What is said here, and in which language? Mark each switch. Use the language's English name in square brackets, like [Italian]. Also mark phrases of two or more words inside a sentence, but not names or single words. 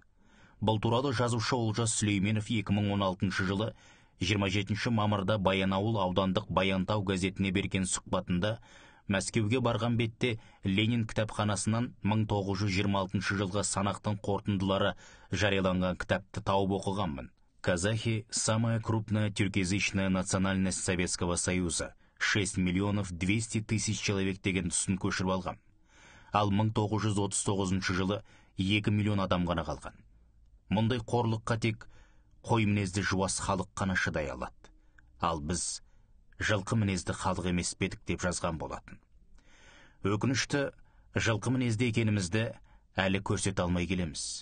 [Kazakh] Бұл туралы жазушы Олжас Сүлейменов 2016 жылы 27 мамырда Баянауыл аудандық Баянтау газетіне берген сұхбатында Мәскеуге барған бетте Ленин кітапханасынан 1926 жылғы санақтың қорытындылары жарияланған кітапты тауып оқығанмын. [Russian] Казахи – самая крупная тюркоязычная национальность Советского Союза, 6 миллионов 200 тысяч человек [Kazakh] деген тұсын көшіріп алған. Ал 1939 жылы 2 миллион адам ғана қалған. Мұндай қорлыққа тек қой мінезді жуас халық қана шыдай алады. Ал біз жылқы мінезді халық емес педік деп жазған болатын. Өкінішті, жылқы мінезді екенімізді әлі көрсете алмай келеміз.